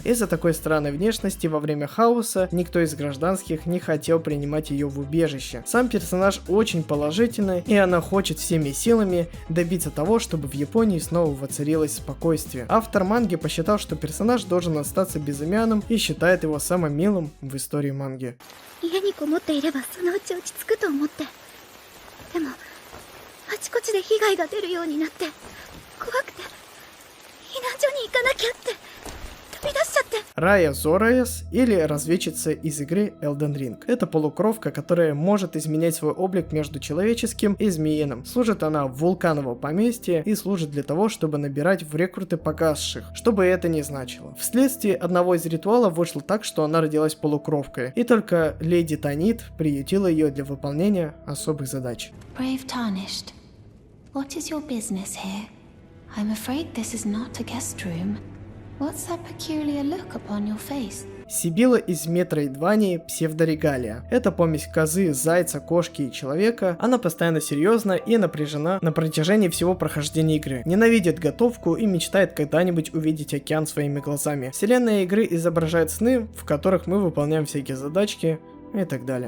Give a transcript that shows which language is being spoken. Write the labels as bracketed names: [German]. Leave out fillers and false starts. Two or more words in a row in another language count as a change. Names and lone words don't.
[Russian] Из-за такой странной внешности во время хаоса никто из гражданских не хотел принимать ее в убежище. Сам персонаж очень положительный, и она хочет всеми силами добиться того, чтобы в Японии снова воцарилось спокойствие. Автор манги посчитал, что персонаж должен остаться безымянным и считает его самым милым в истории манги. [Japanese] 家にこもっていればそのうち落ち着くと思って。でもあちこちで被害が出るようになって怖くて避難所に行かなきゃって飛び出しちゃって。 [Russian] Рая Зораэс, или разведчица из игры Elden Ring. Это полукровка, которая может изменять свой облик между человеческим и змеиным. Служит она в вулкановом поместье и служит для того, чтобы набирать в рекруты погасших, что бы это ни значило. Вследствие одного из ритуалов вышло так, что она родилась полукровкой, и только леди Танит приютила ее для выполнения особых задач. [English] Brave Tarnished, what is your business here? I'm afraid this is not a guest room. What's that peculiar look upon your face? [Russian] Сибила из Метроидвании Псевдорегалия. Это помесь козы, зайца, кошки и человека. Она постоянно серьезна и напряжена на протяжении всего прохождения игры. Ненавидит готовку и мечтает когда-нибудь увидеть океан своими глазами. Вселенная игры изображает сны, в которых мы выполняем всякие задачки и так далее.